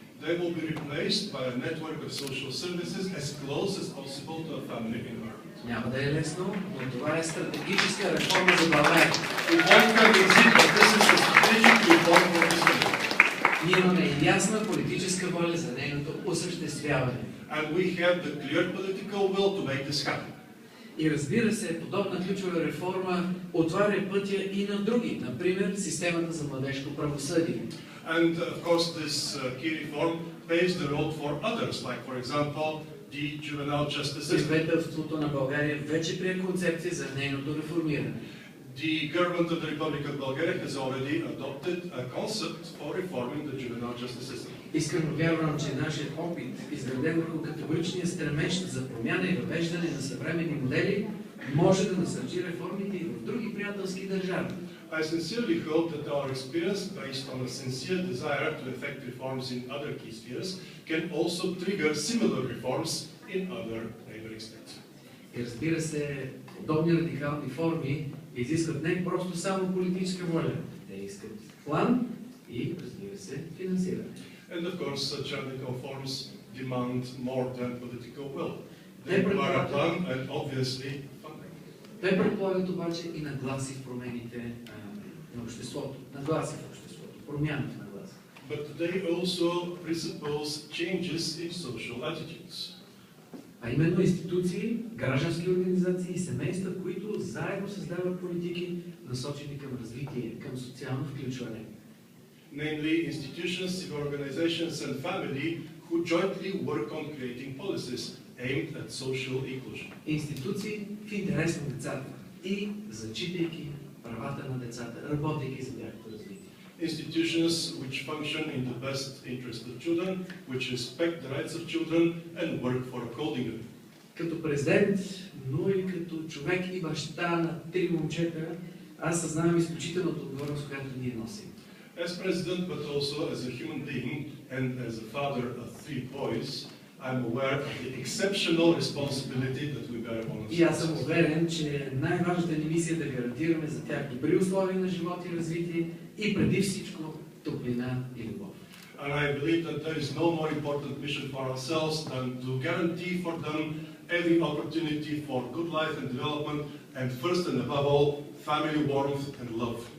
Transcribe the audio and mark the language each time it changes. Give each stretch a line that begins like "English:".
English: They will be replaced by a network of social services as close as possible to a family environment.
Bulgarian: Няма да е лесно, но това е стратегическа реформа за България.
English: We won't have easy, but this is a strategic reform for this country.
Bulgarian: Ние имаме ясна политическа воля за нейното осъществяване.
English: And we have the clear political will to make this happen.
Bulgarian: И разбира се, подобна ключова реформа отваря пътя и на други, например системата за младежко правосъдие.
English: And of course, this key reform paves the road for others, like for example, the juvenile justice system.
Bulgarian: Правителството на България вече прие концепция за нейното реформиране.
English: The government of the Republic of Bulgaria has already adopted a concept for reforming the juvenile justice system.
Bulgarian: Искрено вярвам, че нашият опит, изграден върху категоричния стремеж за промяна и въвеждане на съвременни модели, може да насърчи реформите и в други приятелски държави.
English: I sincerely hope that our experience, based on a sincere desire to effect reforms in other key spheres, can also trigger similar reforms in other neighboring states.
Bulgarian: И разбира се, подобни радикални форми изискват не просто само политическа воля. Те искат план и, разбира се, финансиране.
English: And of course, such radical forms demand more than political will. They They require a provide- plan and obviously funding.
Bulgarian: Те предполагат обаче и нагласи в промените на обществото, нагласи в обществото, промяна в нагласи.
English: But they also presuppose changes in social attitudes.
Bulgarian: А именно институции, граждански организации и семейства, които заедно създават политики, насочени към развитие, към социално включване.
English: Namely, institutions, civil organizations and family who jointly work on creating policies aimed at social inclusion.
Bulgarian: Институции в интерес на децата и зачитайки правата на децата, работейки за тяхното развитие.
English: Institutions which function in the best interest of children, which respect the rights of children and work for upholding them.
Bulgarian: Като президент, но и като човек и баща на 3 момчета, аз съзнавам изключителната отговорност, която ние носим.
English: As president, but also as a human being and as a father of 3 boys, I'm aware of the exceptional responsibility that we bear upon
Bulgarian: И аз съм
English: ourselves.
Bulgarian: уверен, че най-важната ни мисия е да гарантираме за тях добри условия на живот и развитие и преди всичко топлина и любов.
English: And I believe that there is no more important mission for ourselves than to guarantee for them every opportunity for good life and development, and first and above all, family warmth and love.